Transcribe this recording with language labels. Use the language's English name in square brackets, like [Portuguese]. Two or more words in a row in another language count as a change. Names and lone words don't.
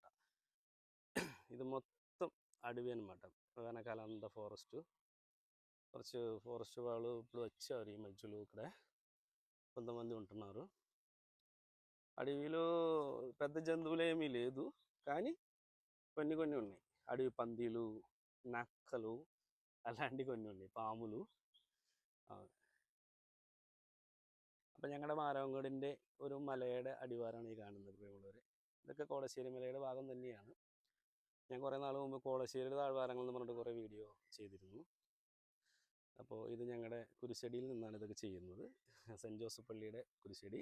[Telugu] ఇది మొత్తం అడవి అనమాట, వెనకాల అంతా ఫారెస్ట్ వాళ్ళు ఇప్పుడు వచ్చారు ఈ మధ్యలో. ఇక్కడ కొంతమంది ఉంటున్నారు. అడవిలో పెద్ద జంతువులు ఏమీ లేదు, కానీ కొన్ని ఉన్నాయి. అడవి పందిలు, నక్కలు, అలాంటి కొన్ని ఉన్నాయి, പാമ്പുలు. [Malayalam] അപ്പം ഞങ്ങളുടെ മാരവങ്കോടിൻ്റെ ഒരു മലയുടെ അടിവാരമാണ് ഈ കാണുന്നത് പ്രിയമുള്ളവരെ. ഇതൊക്കെ കോളശ്ശേരി മലയുടെ ഭാഗം തന്നെയാണ്. ഞാൻ കുറേ നാൾ മുമ്പ് കോളശ്ശേരിയുടെ താഴ്വാരങ്ങൾ എന്ന് പറഞ്ഞിട്ട് കുറേ വീഡിയോ ചെയ്തിരുന്നു. അപ്പോൾ ഇത് ഞങ്ങളുടെ കുരിശടിയിൽ നിന്നാണ് ഇതൊക്കെ ചെയ്യുന്നത്, സെൻറ്റ് ജോസഫ് പള്ളിയുടെ കുരിശടി.